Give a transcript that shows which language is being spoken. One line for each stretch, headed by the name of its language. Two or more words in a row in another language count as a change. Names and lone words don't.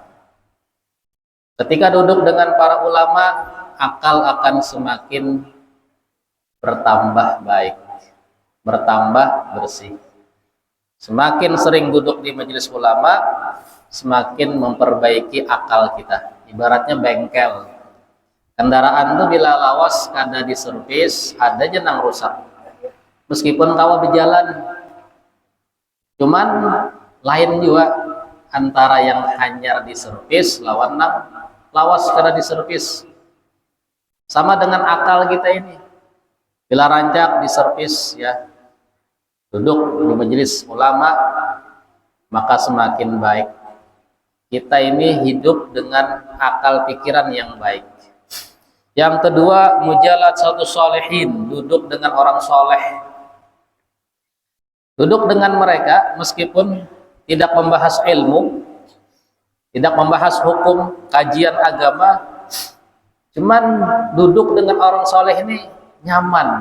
Indonesian: Ketika duduk dengan para ulama, akal akan semakin bertambah baik, bertambah bersih. Semakin sering duduk di majelis ulama, semakin memperbaiki akal kita.
Banjar: Ibaratnya bengkel. Kendaraan itu bila lawas kada diservis, ada jenang rusak. Meskipun kawa berjalan, cuman lain juga antara yang hanyar diservis lawan nang lawas kada diservis.
Indonesian: Sama dengan akal kita ini.
Banjar: Bila rancak diservis ya,
Indonesian: duduk di majelis ulama, maka semakin baik. Kita ini hidup dengan akal pikiran yang baik. Yang kedua,
Arabic: مجالسة الصالحين,
Indonesian: duduk dengan orang soleh. Duduk dengan mereka meskipun tidak membahas ilmu, tidak membahas hukum, kajian agama, cuman duduk dengan orang soleh ini nyaman.